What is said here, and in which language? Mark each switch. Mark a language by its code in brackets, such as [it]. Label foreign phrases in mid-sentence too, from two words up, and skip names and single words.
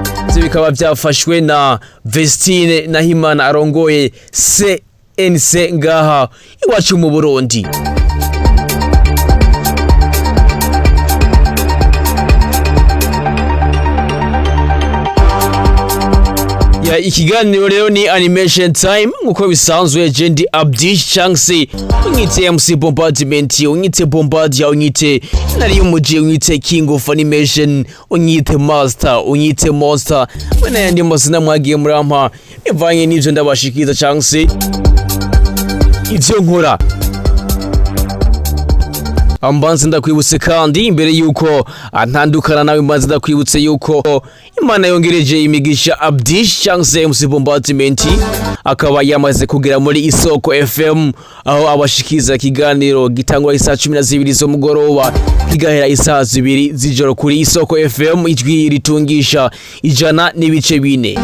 [rn] Ivyo bikaba byafashwe na Vestine Nahimana arongoye CNC ngaha iwacu mu Burundi. Ikiganiro rero ni [en] animation time [rn] nkuko bisanzwe jendi Abdish Changse unyite MC Bombardment unyite Bombardier unyite nari umuji unyite [en] King of Animation [rn] unyite Master unyite Monster bana yandi mazina mwagiye murampa bivanye n'ivyo ndabashikiza Changse ivyo nkora. Ambanze ndakwibutse kandi imbere yuko antandukana nawe mbanze ndakwibutse yuko Imana yongereje imigisha Abdish Changse MC Bombardment akaba yamaze kugera muri Isoko FM aho abashikiza ikiganiro gitangwa isaha 12 zo mugoroba kigahera isaha 2 z'ijoro kuri Isoko FM ijwi ritungisha 100.4.